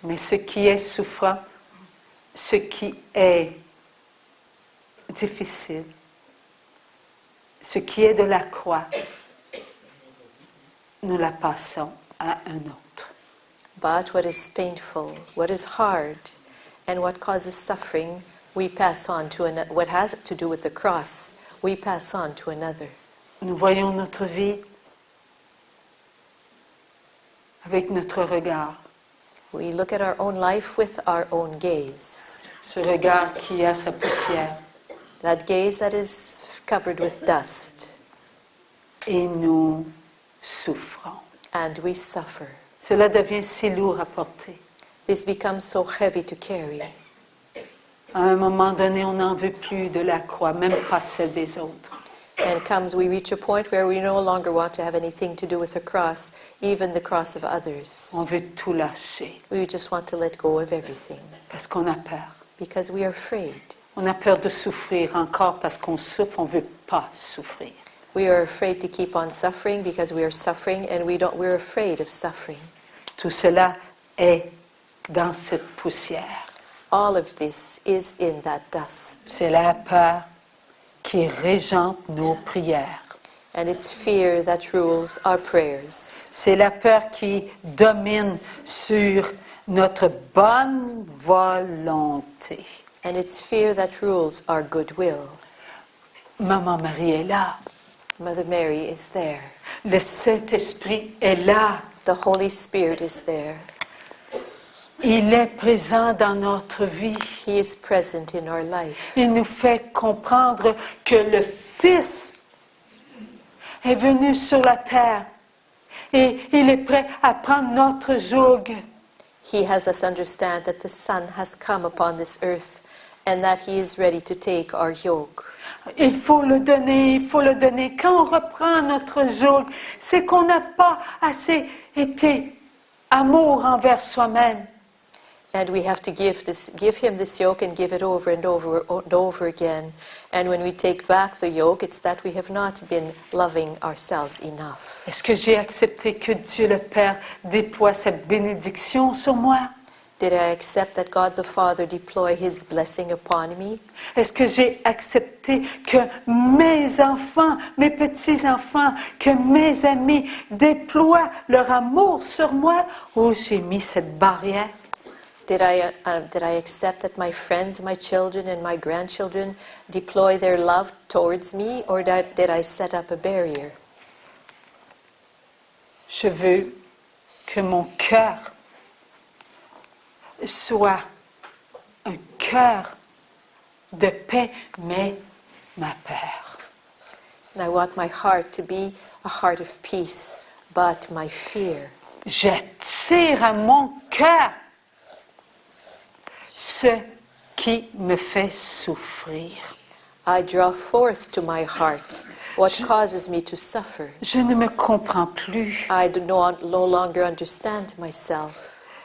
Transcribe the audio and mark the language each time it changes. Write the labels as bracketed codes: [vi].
[fr] Mais ce qui est souffrant, ce qui est difficile, ce qui est de la croix, nous la passons à un autre. [en] But what is painful, what is hard, and what causes suffering, we pass on to another. What has to do with the cross, we pass on to another. [fr] Nous voyons notre vie avec notre regard. [en] We look at our own life with our own gaze. [fr] Ce regard qui a sa poussière. [en] That gaze that is covered with dust. [fr] Et nous souffrons. [en] And we suffer. [fr] Cela devient si lourd à porter. [en] This becomes so heavy to carry. [fr] À un moment donné, on n'en veut plus de la croix, même pas celle des autres. [en] And we reach a point where we no longer want to have anything to do with the cross, even the cross of others. [fr] On veut tout lâcher. [en] We just want to let go of everything. [fr] Parce qu'on a peur. [en] Because we are afraid. [fr] On a peur de souffrir encore parce qu'on souffre, on ne veut pas souffrir. [en] We are afraid to keep on suffering because we are suffering and we're afraid of suffering. [fr] Tout cela est dans cette poussière. [en] All of this is in that dust. [fr] C'est la peur qui régente nos prières. [en] And it's fear that rules our prayers. [fr] C'est la peur qui domine sur notre bonne volonté. [en] And it's fear that rules our goodwill. [fr] Maman Marie est là. [en] Mother Mary is there. [fr] Le Saint-Esprit est là. [en] The Holy Spirit is there. [fr] Il est présent dans notre vie. [en] He is present in our life. [fr] Il nous fait comprendre que le Fils est venu sur la terre et il est prêt à prendre notre joug. [en] He has us understand that the Son has come upon this earth and that He is ready to take our yoke. [fr] Il faut le donner, il faut le donner. Quand on reprend notre joug, c'est qu'on n'a pas assez été amour envers soi-même. [en] And we have to give Him this yoke and give it over and over and over again. And when we take back the yoke, it's that we have not been loving ourselves enough. [fr] Est-ce que j'ai accepté que Dieu le Père déploie cette bénédiction sur moi? [en] Did I accept that God the Father deploy His blessing upon me? [fr] Est-ce que j'ai accepté que mes enfants, mes petits-enfants, que mes amis déploient leur amour sur moi? Ou j'ai mis cette barrière? [en] Did I accept that my friends, my children, and my grandchildren deploy their love towards me, or did I set up a barrier? [fr] Je veux que mon cœur soit un cœur de paix, mais ma peur. [en] And I want my heart to be a heart of peace, but my fear. [fr] J'attire à mon cœur ce qui me fait souffrir. [en] I draw forth to my heart what causes me to suffer. [fr] Je ne me comprends plus. [en] I do no longer understand myself.